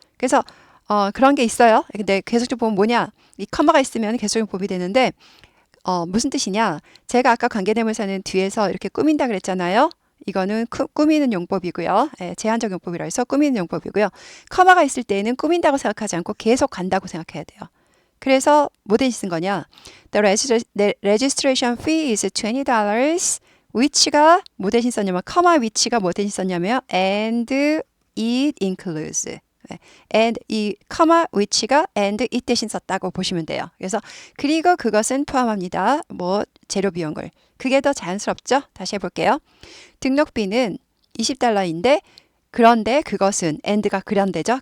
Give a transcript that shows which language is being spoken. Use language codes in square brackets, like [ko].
[ko] 그래서 그런 게 있어요. 근데 계속적 보면 뭐냐? 이 커마가 있으면 계속적 용법이 되는데 무슨 뜻이냐? 제가 아까 관계대명사는 뒤에서 이렇게 꾸민다 그랬잖아요. 이거는 꾸미는 용법이고요. 제한적 용법이라 해서 꾸미는 용법이고요. 커마가 있을 때에는 꾸민다고 생각하지 않고 계속 간다고 생각해야 돼요. 그래서 뭐 대신 쓴 거냐? [en] The registration fee is $20. [ko] which가 뭐 대신 썼냐면 커마 which가 뭐 대신 썼냐면 [en] and it includes. [ko] and 이 커마 which가 [en] and it [ko] 대신 썼다고 보시면 돼요. 그래서 그리고 그것은 포함합니다. 뭐 재료 비용을. 그게 더 자연스럽죠? 다시 해볼게요. 등록비는 $20인데 그런데 그것은 and가 그런데죠.